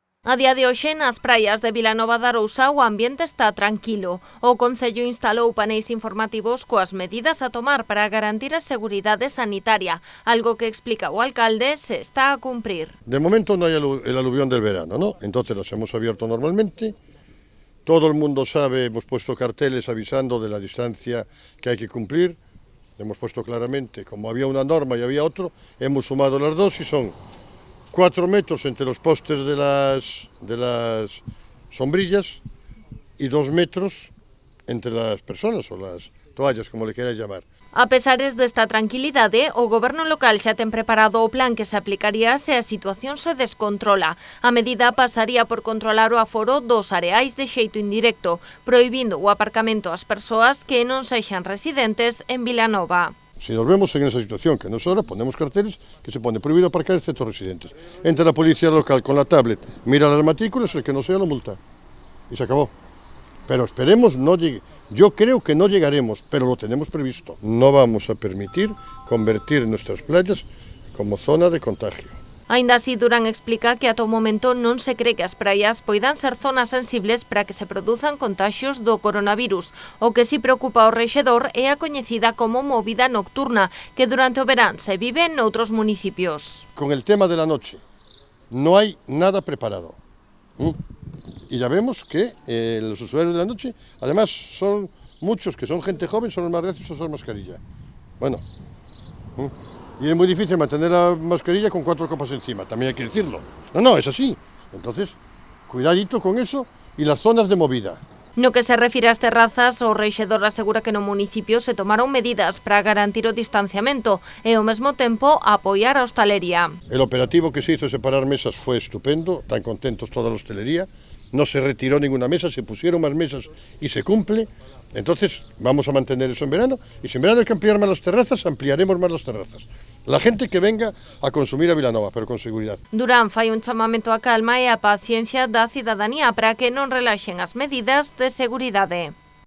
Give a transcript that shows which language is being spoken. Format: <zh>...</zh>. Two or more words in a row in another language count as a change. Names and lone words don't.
<gl>A día de hoxe, nas praias de Vilanova de Arousa, o ambiente está tranquilo. O Concello instalou paneis informativos coas medidas a tomar para garantir a seguridade sanitaria, algo que explica o alcalde se está a cumprir.</gl> <es>De momento no hay el aluvión del verano, ¿no? Entonces las hemos abierto normalmente. Todo el mundo sabe, hemos puesto carteles avisando de la distancia que hay que cumplir. Hemos puesto claramente, como había una norma y había otro, hemos sumado las dos y son 4 metros entre los postes de las sombrillas y 2 metros entre las personas o las toallas, como le queráis llamar.</es> <gl>A pesares desta tranquilidade, o goberno local xa ten preparado o plan que se aplicaría se a situación se descontrola. A medida pasaría por controlar o aforo dos areais de xeito indirecto, prohibindo o aparcamento ás persoas que non sexan residentes en Vilanova.</gl> <es>Si nos vemos en esa situación, que no es ahora, ponemos carteles que se pone prohibido aparcar excepto residentes. Entra la policía local con la tablet, mira las matrículas, el que no sea lo multa. Y se acabó. Pero esperemos no llegue. Yo creo que no llegaremos, pero lo tenemos previsto. No vamos a permitir convertir nuestras playas como zona de contagio.</es> <gl>Aínda así, Durán explica que ata o momento non se cree que as praias poidan ser zonas sensibles para que se produzan contaxios do coronavirus. O que si preocupa ao rexedor é a coñecida como movida nocturna, que durante o verán se vive noutros municipios.</gl> <es>Con el tema de la noche, no hay nada preparado. Y ya vemos que los usuarios de la noche, además son muchos que son gente joven, son los más reacios a usar mascarilla. Bueno, y es muy difícil mantener la mascarilla con 4 copas encima, también hay que decirlo. No, es así. Entonces, cuidadito con eso y las zonas de movida.</es> <gl>No que se refire ás terrazas, o rexedor asegura que no municipio se tomaron medidas para garantir o distanciamento e ao mesmo tempo apoiar a hostalería.</gl> <es>El operativo que se hizo de separar mesas fue estupendo, tan contentos toda la hostelería. No se retiró ninguna mesa, se pusieron más mesas y se cumple. Entonces vamos a mantener eso en verano, y si en verano hay que ampliar más las terrazas, ampliaremos más las terrazas. La gente que venga a consumir a Vilanova, pero con seguridad.</es> <gl>Durán fai un chamamento á calma e á paciencia da cidadanía para que non relaxen as medidas de seguridade.</gl>